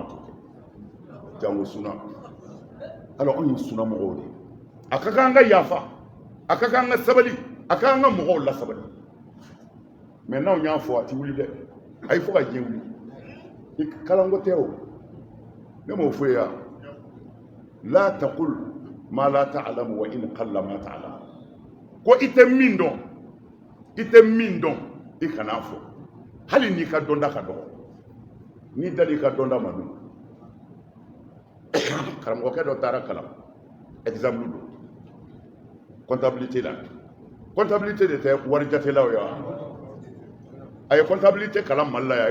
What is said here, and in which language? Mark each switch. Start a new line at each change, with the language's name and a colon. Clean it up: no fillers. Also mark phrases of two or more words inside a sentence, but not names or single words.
Bambara: t'o kɛ jango suna alors anw ye sunamɔgɔw de a ka kan an ka yafa a ka kan an ka sabali a ka kan an ka mɔgɔw lasabali mais n'anw y'a fɔ a ti wuli dɛ a ye fɔ ka diɲɛ wuli i kalanko tɛ o ne m'o fɔ yan
Arabic: لا تقل ما لا تعلم وإن قل ما تعلم
Bambara: ko i tɛ min dɔn i kana fɔ hali n'i ka dɔnda ka dɔgɔ n'i dali ka dɔnda ma dun karamɔgɔkɛ dɔ taara kalan exemple don comptabilité la comptabilité de tɛ warijatelaw ye wa a ye comptabilité kalan Mali la yan